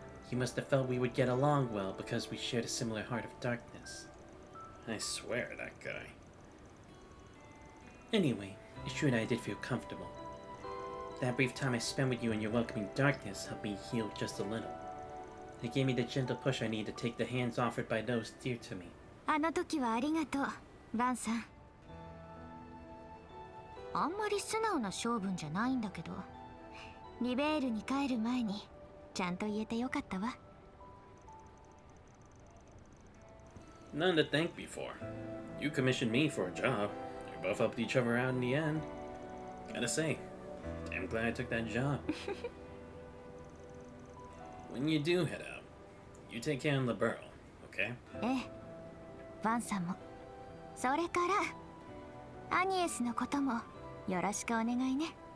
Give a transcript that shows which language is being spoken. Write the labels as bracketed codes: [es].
[en] You must have felt we would get along well because we shared a similar heart of darkness. I swear, that guy. Anyway, it's true that I did feel comfortable. That brief time I spent with you in your welcoming darkness helped me heal just a little. It gave me the gentle push I need to take the hands offered by those dear to me. [ja] あの時はありがとう、バンさん。あんまり素直な性分じゃないんだけど、リベールに帰る前にちゃんと言えてよかったわ。 [en] None to thank me for. You commissioned me for a job. We both helped each other out in the end. Gotta say, damn glad I took that job. When you do head out, you take care of LeBeau, okay? [ja] ええ、バンさんも。それから、アニエスのこともよろしくお願いね。